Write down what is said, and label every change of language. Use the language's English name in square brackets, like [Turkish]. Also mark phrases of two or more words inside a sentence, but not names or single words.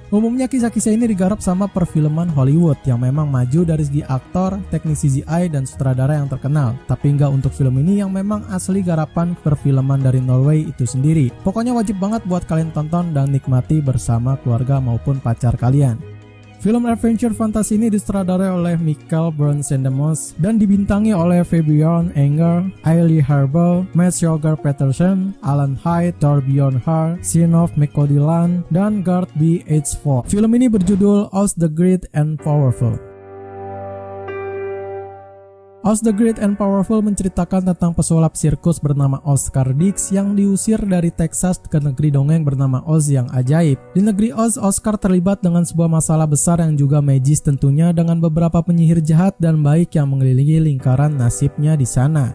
[Indonesian] Umumnya kisah-kisah ini digarap sama perfilman Hollywood yang memang maju dari segi aktor, teknik CGI, dan sutradara yang terkenal. Tapi nggak untuk film ini yang memang asli garapan perfilman dari Norway itu sendiri. Pokoknya wajib banget buat kalian tonton dan nikmati bersama keluarga maupun pacar kalian. Film adventure fantasi ini disutradarai oleh Michael Brun Sandermors dan dibintangi oleh Fabian Enger, Ailey Harbel, Mads Jørgen Petersen, Alan Hyde, Torbjørn Har, Sinof Mekodilan, dan Gard B. H4. Film ini berjudul Oz the Great and Powerful. Oz the Great and Powerful menceritakan tentang pesulap sirkus bernama Oscar Dix yang diusir dari Texas ke negeri dongeng bernama Oz yang ajaib. Di negeri Oz, Oscar terlibat dengan sebuah masalah besar yang juga magis tentunya, dengan beberapa penyihir jahat dan baik yang mengelilingi lingkaran nasibnya di sana.